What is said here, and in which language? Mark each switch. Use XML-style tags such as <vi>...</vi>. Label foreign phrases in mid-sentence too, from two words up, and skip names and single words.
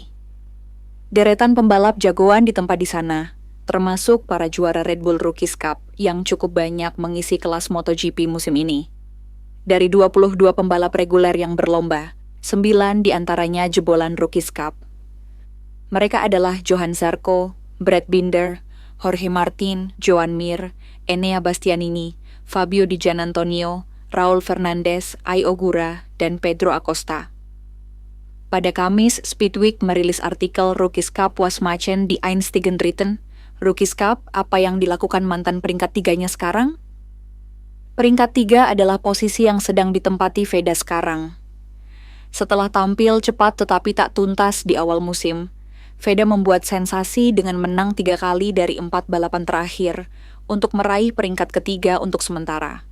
<id>Deretan pembalap jagoan ditempa di sana, termasuk para juara Red Bull Rookies Cup yang cukup banyak mengisi kelas MotoGP musim ini. Dari 22 pembalap reguler yang berlomba, 9 diantaranya jebolan Rookies Cup. Mereka adalah Johan Zarco, Brad Binder, Jorge Martin, Joan Mir, Enea Bastianini, Fabio Di Giannantonio, Raul Fernandez, Ai Ogura, dan Pedro Acosta. Pada Kamis, Speedweek merilis artikel Rookies Cup was machen die einstigen Dritten. Rookies Cup, apa yang dilakukan mantan peringkat tiganya sekarang? Peringkat 3 adalah posisi yang sedang ditempati Veda sekarang. Setelah tampil cepat tetapi tak tuntas di awal musim, Veda membuat sensasi dengan menang 3 kali dari 4 balapan terakhir untuk meraih peringkat ketiga untuk sementara.</id>